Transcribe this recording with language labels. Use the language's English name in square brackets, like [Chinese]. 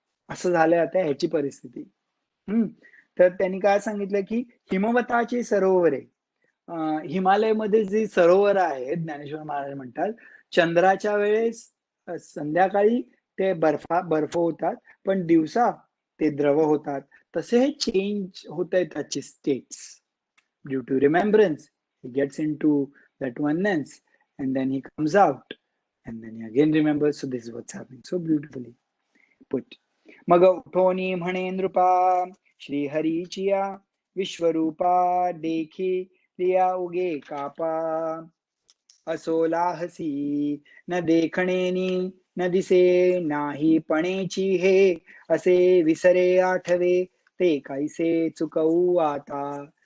[Marathi] असं झालंय आता ह्याची परिस्थिती. तर त्यांनी काय सांगितलं, की हिमवताची सरोवरे, हिमालयमध्ये जी सरोवर आहेत, ज्ञानेश्वर महाराज म्हणतात, चंद्राच्या वेळेस संध्याकाळी ते बर्फ होतात, पण दिवसा ते द्रव होतात. तसे हे चेंज होत आहेत त्याचे states. [English] Due to remembrance, he gets into that oneness, and then he comes out, and then he again remembers. So this is what's happening. So beautifully put. [Marathi] मग उठोनी म्हणे नृपा, श्रीहरीचिया विश्वरूपा, देखी लिया उगे कापा, असोलाहसी न देखणेनी, न दिसे नाही पणेची हे, असे विसरे आठवे ते कैसे चुकवू आता.